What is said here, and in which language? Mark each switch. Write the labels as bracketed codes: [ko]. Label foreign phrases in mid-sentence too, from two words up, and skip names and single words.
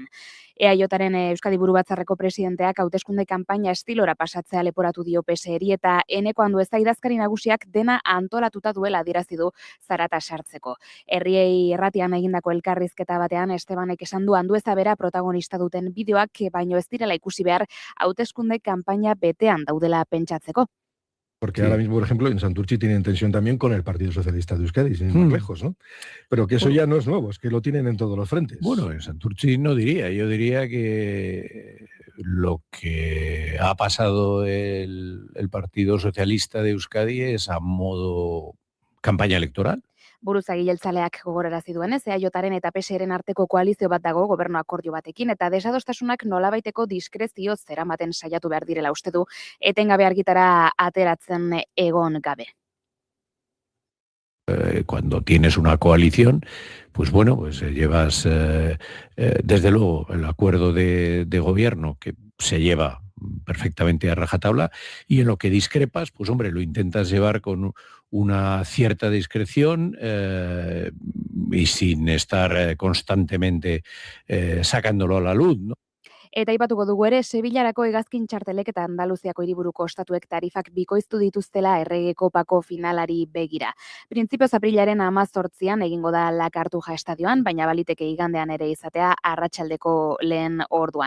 [eu] EAJaren Euskadi Burubatzarreko presidenteak hauteskunde kanpaina estilora pasatzea leporatu dio PSeri eta Eneko Andueza idazkari nagusiak dena antolatuta duela adierazi du zarata sartzeko. Herriei erratian egindako elkarrizketa batean Estebanek esan du Andueza bera protagonista duten bideoak baino ez direla ikusi behar hauteskunde kanpaina betean daudela pentsatzeko. [es] Porque ahora mismo, por ejemplo, en Santurtzi tienen tensión también con el Partido Socialista de Euskadi, sin ir más lejos, ¿no? Pero que eso ya no es nuevo, es que lo tienen en todos los frentes. Bueno, en Santurtzi no diría, yo diría que lo que ha pasado el Partido Socialista de Euskadi es a modo campaña electoral. [eu] Buruzagi jeltzaleak gogorarazi duenez, EAJaren eta PSren arteko koalizio bat dago gobernu akordio batekin eta desadostasunak nolabaiteko diskrezio zeramaten saiatu behar direla uste du, etengabe argitara ateratzen egon gabe. [es] Cuando tienes una coalición, pues bueno, pues llevas desde luego el acuerdo de gobierno que se lleva perfectamente a rajatabla y en lo que discrepas, pues hombre, lo intentas llevar con una cierta discreción y sin estar constantemente sacándolo a la luz, ¿no? [eu] Eta aipatuko dugu ere, Sevillarako hegazkin txartelek eta Andaluziako hiriburuko ostatuek tarifak bikoiztu dituztela Errege Kopako finalari begira. Printzipioz aprilaren 18an egingo da La Cartuja estadioan, baina baliteke igandean ere izatea arratsaldeko lehen orduan.